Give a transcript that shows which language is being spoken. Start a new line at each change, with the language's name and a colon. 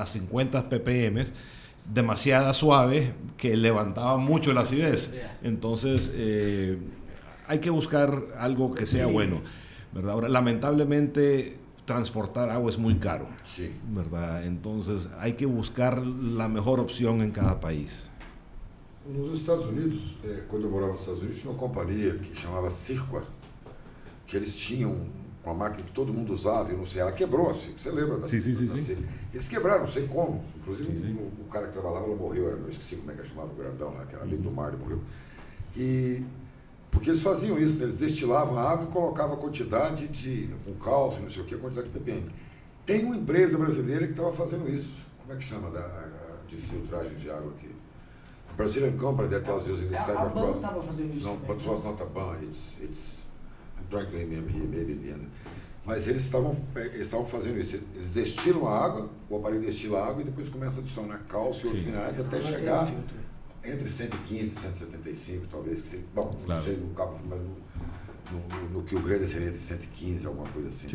Spanish: A 50 ppm, demasiada suave, que levantaba mucho la acidez. Entonces, hay que buscar algo que sea bueno, ¿verdad? Ahora, lamentablemente, transportar agua es muy caro, sí, ¿verdad? Entonces, hay que buscar la mejor opción en cada país.
Portuguese: Nos Estados Unidos, quando eu morava nos Estados Unidos, tinha uma companhia que chamava Cirqua, que eles tinham uma máquina que todo mundo usava, eu não sei, ela quebrou, assim, você lembra da Sim. Eles quebraram, não sei como, inclusive Sim. O cara que trabalhava, ela morreu, eu esqueci como é que chamava, o grandão lá, que era amigo do mar, ele morreu. Porque eles faziam isso, né? Eles destilavam a água e colocavam a quantidade com cálcio, não sei o que, a quantidade de ppm. Tem uma empresa brasileira que estava fazendo isso, como é que chama, de filtragem de água aqui?
English: A Brazilian Company that was using this type of process.
Portuguese: Estava fazendo isso.
English: No, but it was not a ban. I'm trying to remember here, maybe in the end.
Portuguese: Mas eles estavam fazendo isso. Eles destilam a água, o aparelho destila a água e depois começa a adicionar cálcio e outros minerais até chegar entre 115 e 175, talvez. Que seja, bom, claro. Não sei no cabo, mas no que o grande seria entre 115, alguma coisa assim.